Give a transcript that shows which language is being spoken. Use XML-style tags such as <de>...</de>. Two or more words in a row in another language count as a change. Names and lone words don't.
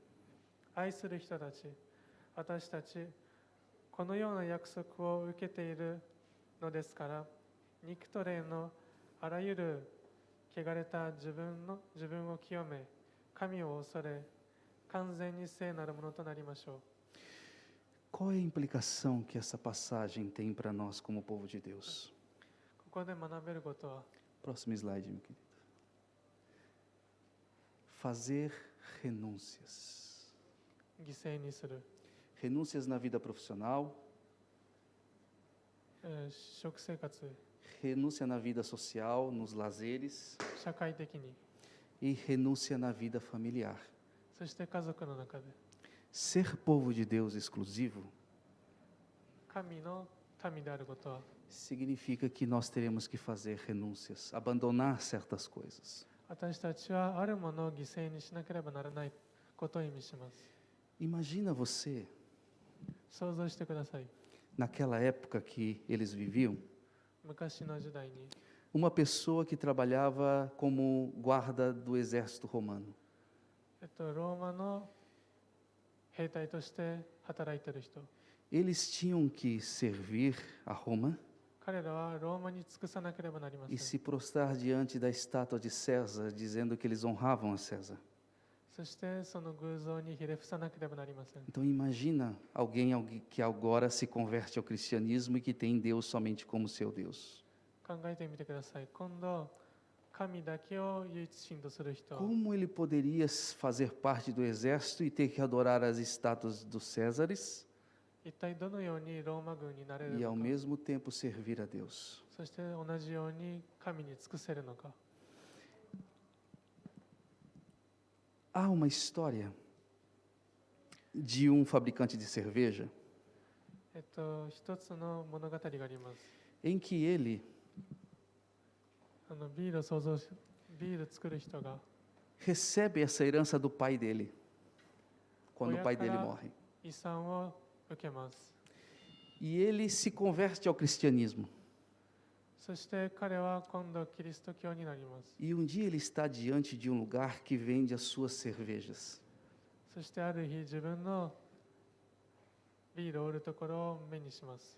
<ja>愛する人たち、私たち、このような約束を受けているのですから、肉と霊のあらゆる汚れた自分を清め、神を恐れ、完全に聖なるものとなりましょう。</ja> <pt>Qual é a implicação que essa passagem tem para nós como povo de Deus?</pt> <ja>ここで学べることは、</ja> <pt>Próximo slide, meu querido. Fazer renúncias.</pt> <ja>犠牲にする。</ja> <pt>Renúncias na vida profissional,</pt> <ja>食生活、</ja> <pt>renúncia na vida social, nos lazeres</pt> <ja>社会的に、</ja> <pt>e renúncia na vida familiar.</pt> <ja>そして家族の中で、</ja> <pt>Ser povo de Deus exclusivo</pt> <ja>神の民であることは、</ja> <pt>significa que nós teremos que fazer renúncias, abandonar certas coisas.</pt> <ja>私たちはあるものを犠牲にしなければならないことを意味します。</ja> <pt>Imagina você,</pt> <ja>想像してください。</ja> <pt>naquela época que eles viviam,</pt> <ja>昔の時代に、</ja> <pt>uma pessoa que trabalhava como guarda do exército romano.</pt> <ja>ローマの兵隊として働いている人、</ja> <pt>Eles tinham que servir a Roma</pt> <ja>彼らはローマに尽くさなければなりませ</ja> <pt>e</pt> <ja>ん。</ja> <pt>se prostrar diante da estátua de César, dizendo que eles honravam a César.</pt> <ja>そしてその偶像にひれ伏さなければなりません。</ja> <pt>Então imagina alguém que agora se converte ao cristianismo e que tem Deus somente como seu Deus.</pt> <ja>考えてみてください。今度、神だけを唯一神とする人、</ja> <pt>Como ele poderia fazer parte do exército e ter que adorar as estátuas dos Césares</pt> <ja>一体どのようにローマ軍になれる</ja> <pt>e</pt> <ja>の</ja> <pt>ao</pt> <ja>か、</ja> <pt>mesmo tempo servir a Deus?</pt> <ja>そして同じように神に尽くせるのか。</ja> <pt>Há uma história de um fabricante de cerveja</pt> <ja>一つの物語があります。</ja> <pt>em que ele</pt> <ja>ビール作る人が</ja> <pt>recebe essa herança do pai dele, quando o pai dele morre.</pt> <ja>遺産を受けます。</ja> <pt>E ele se converte ao cristianismo.</pt> <ja>そして彼は今度キリスト教になります。</ja> <pt>E um dia ele está diante de um lugar que vende as suas cervejas.</pt> <ja>そしてある日自分のビールを売るところを目にします。</ja>